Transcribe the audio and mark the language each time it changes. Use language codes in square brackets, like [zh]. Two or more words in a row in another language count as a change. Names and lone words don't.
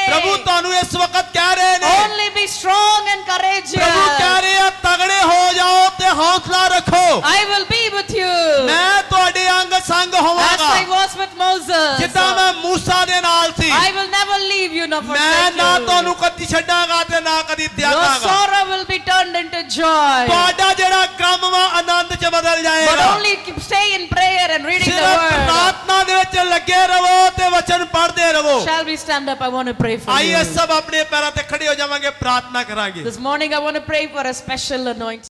[pa] ਪ੍ਰਭੂ ਤੁਹਾਨੂੰ ਇਸ ਵਕਤ ਕਹਿ ਰਹੇ ਨੇ [en] only be strong and courageous. [pa] ਪ੍ਰਭੂ ਕਹਿ ਰਹੇ ਆ ਤਗੜੇ ਹੋ ਜਾਓ ਤੇ ਹੌਸਲਾ ਰੱਖੋ [en] I will be with you [pa] ਮੈਂ ਤੁਹਾਡੇ ਅੰਗ ਸੰਗ [en] as [pa] ਹੋਵਾਂਗਾ [en] I was with Moses. [pa] ਜਿੱਦਾਂ ਮੈਂ ਮੂਸਾ ਦੇ ਨਾਲ ਸੀ [en] I will never leave you nor [pa] ਮੈਂ [en] forsake [pa] ਨਾ [en] you. [pa] ਤੁਹਾਨੂੰ ਕਦੀ ਛੱਡਾਂਗਾ ਤੇ ਨਾ ਕਦੀ [en] Your [pa] ਤਿਆਗਾਂਗਾ [en] sorrow will be turned into joy. [pa] ਤੁਹਾਡਾ ਜਿਹੜਾ ਗਮ ਵਾ ਆਨੰਦ ਚ ਬਦਲ [en] But [pa] ਜਾਏਗਾ [en] only stay in prayer and reading the [pa] ਸਿਰਫ [en] word. [pa] ਪ੍ਰਾਰਥਨਾ ਦੇ ਵਿੱਚ ਲੱਗੇ ਰਹੋ ਤੇ ਵਚਨ ਪੜ੍ਹਦੇ ਰਹੋ [en] Shall we stand up? I want to pray for [pa] ਆਈਏ [en] you. [pa] ਸਭ ਆਪਣੇ ਪੈਰਾਂ ਤੇ ਖੜੇ ਹੋ ਜਾਵਾਂਗੇ ਪ੍ਰਾਰਥਨਾ ਕਰਾਂਗੇ [en] This morning I want to pray for a special anointing.